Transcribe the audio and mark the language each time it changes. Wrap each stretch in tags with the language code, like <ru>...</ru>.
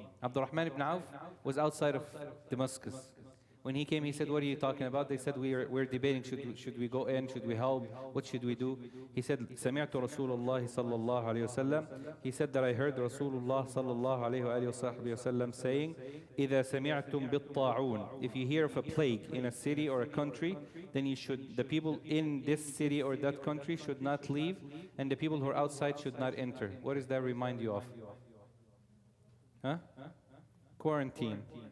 <en>Abdul Rahman ibn Auf was outside of Damascus. When he came, he said, what are you talking about? They said, we're debating, should we go in, should we help, what should we do?</en> <ar>He said, سمعت رسول الله صلى الله عليه وسلم.</ar> <en>He said that I heard Rasulullah</en> <ar>صلى الله عليه وسلم</ar> <en>saying,</en> <ar>إذا سمعتم بالطاعون.</ar> <en>If you hear of a plague in a city or a country, then the people in this city or that country should not leave, and the people who are outside should not enter. What does that remind you of? Huh? Quarantine.</en>